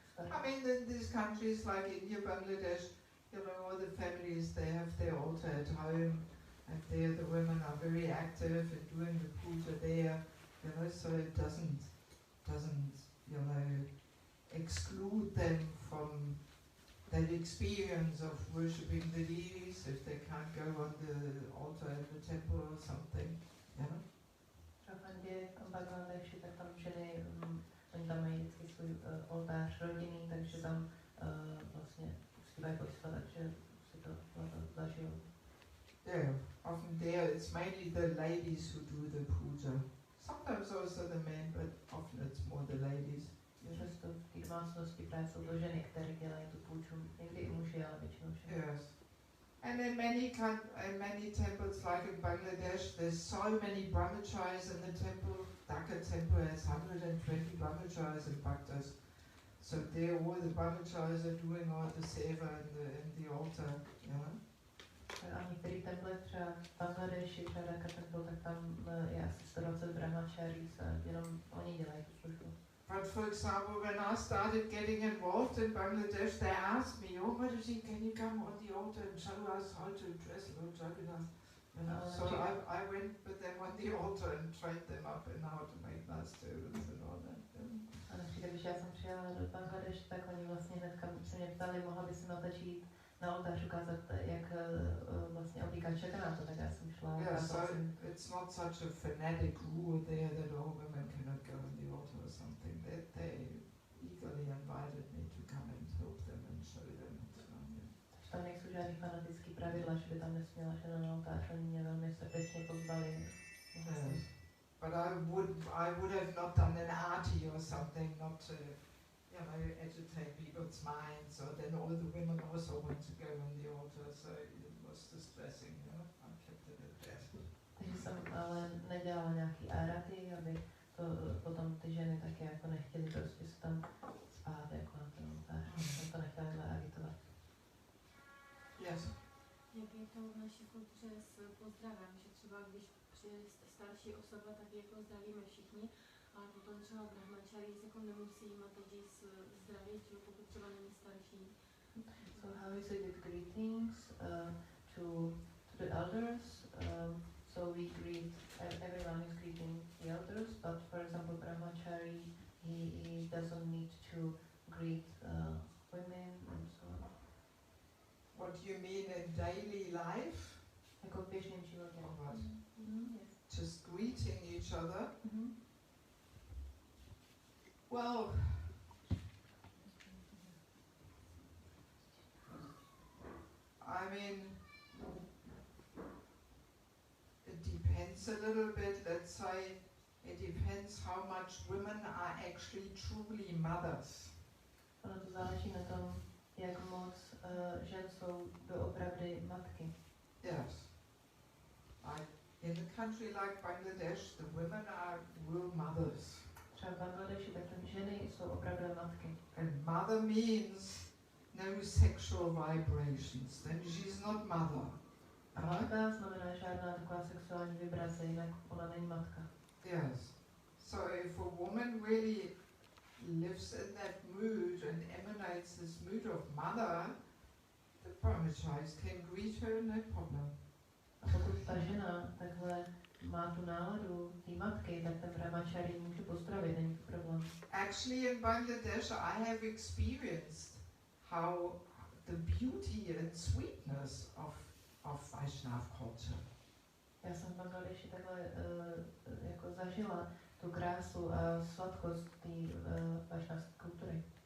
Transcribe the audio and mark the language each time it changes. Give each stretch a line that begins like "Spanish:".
English: I mean, in these countries like India, Bangladesh, you know, all the families, they have their altar at home, and there the women are very active in doing the puja there, you know, so it doesn't, you know, exclude them from that experience of worshipping the deities if they can't go on the altar in the temple or something, you know.
Czech: V Indii, v Bangladeši, tak tam ženy, oni tam mají vždycky svůj oltář rodinný, takže tam vlastně zpívají božstva, takže si to zažijou.
English: Yeah, often there it's mainly the ladies who do the puja. Sometimes also the men, but often it's more the ladies.
Czech: Často v té domácnosti právě jsou to ženy, které dělají tu půjču. Někdy i muži, ale většinou ženy.
English: Yes. And in many temples, like in Bangladesh, there's so many brahmacharis in the temple. Dhaka temple has 120 brahmacharis and bhaktas. So there all the brahmacharis are doing all the seva in the altar, you know.
Czech: A v některých templech, třeba v Bangladeši, třeba Dhaka temple, tak tam je asi 120 brahmacharis a jenom oni dělají tu službu.
English: But for example, when I started getting involved in Bangladesh, they asked me, "Oh, Mataji, can you come on the altar and show us how to dress Lord Jagannath?" You know, so I went with them on the altar and trained them up in how to make nice turbans and all that.
Czech: A například, když já jsem přijela do Bangladeš, tak oni vlastně hnedka se mě ptali, mohla by si Mataji jít na oltář ukázat, jak vlastně oblíkat Jagannath, tak já jsem šla.
English: Yeah, so it's not such a fanatic rule there that all women cannot go on the altar or something. They eagerly invited me to come and help them and show them.
Czech: Takže tam nejsou žádný fanatický pravidla, že by tam nesměla žena na oltář, oni mě velmi srdečně pozvali.
English: Yes. But I would have not done an arti or something, not to, you know, agitate people's minds, or then all the women also want to go on the altar, so it was distressing, you know. I kept it at that.
Czech: Takže jsem ale nedělala nějaký araty, aby to potom ty ženy taky jako nechtěly prostě se tam spát jako na ten oltář. Jsem to nechtěla takhle agitovat.
English: Yes.
Czech: Jak je to v naší kultuře s pozdravem, že třeba když přijde starší osoba, tak je pozdravíme všichni, ale potom třeba brahmačaris jako nemusí Mataji zdravit, že pokud třeba není starší.
English: So how is it with greetings to the elders? So we greet, everyone is greeting the elders, but for example brahmachari, he doesn't need to greet women and so on. What do you mean in daily life?
Czech: Jako v běžném životě.
English: Or what? Yes. Just greeting each other. Mhm. Well, I mean, it depends a little bit. Let's say it depends how much women are actually truly mothers.
Czech: Ono to záleží na tom, jak moc žen jsou doopravdy matky.
English: Yes. Like in a country like Bangladesh, the women are real mothers.
Czech: Třeba v Bangladeši tak ženy jsou opravdu matky.
English: And mother means no sexual vibrations. Then she's not mother.
Czech: A matka znamená žádná taková sexuální vibrace, jinak ona není matka.
English: Yes. So if a woman really lives in that mood and emanates this mood of mother, the brahmacharis can greet her, no problem.
Czech: A pokud ta žena takhle má tu náladu té matky, tak ten brahmachari může pozdravit, není to problém.
English: Actually in Bangladesh I have experienced how the beauty and sweetness of Vaishnav culture.
Czech: Já jsem v Bangladeši takhle jako zažila tu krásu a sladkost té vašnavské kultury.